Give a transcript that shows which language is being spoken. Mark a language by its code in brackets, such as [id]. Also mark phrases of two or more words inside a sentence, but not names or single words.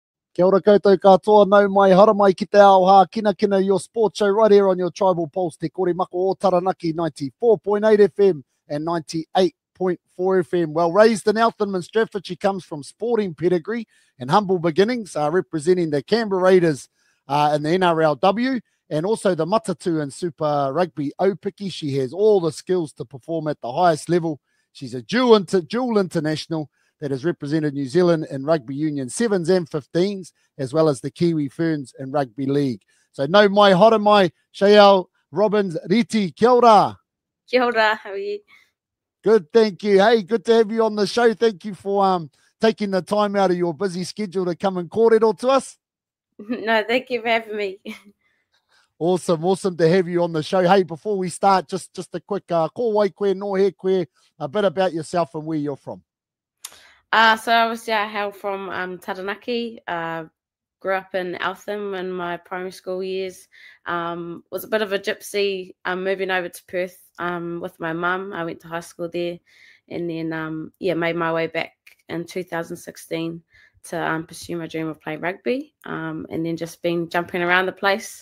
[mi] Kia ora koutou katoa, nau mai, hara mai ki te ao Hākinakina, [en] your sports show right here on your Tribal Pulse, [mi] te kore mako o Taranaki, 94.8 FM and 98.4 FM. [en] Well, raised in Eltham and Stratford, she comes from sporting pedigree and humble beginnings, representing the Canberra Raiders in the NRLW and also the Matatū and Super Rugby Aupiki. She has all the skills to perform at the highest level. She's a dual international that has represented New Zealand in Rugby Union 7s and 15s, as well as the Kiwi Ferns in Rugby League. [mi] So no mai, hora mai, Cheyelle, Robins-Reti, kia ora. Kia ora, [en] how are you? Good, thank you. Hey, good to have you on the show. Thank you for taking the time out of your busy schedule to come and kōrero to us. No, thank you for having me. Awesome to have you on the show. Hey, before we start, just a quick [mi] ko wai koe, no he koe, [en] a bit about yourself and where you're from. So obviously I hail from Taranaki, grew up in Eltham in my primary school years, was a bit of a gypsy, moving over to Perth with my mum. I went to high school there and then, made my way back in 2016 to pursue my dream of playing rugby, and then just been jumping around the place.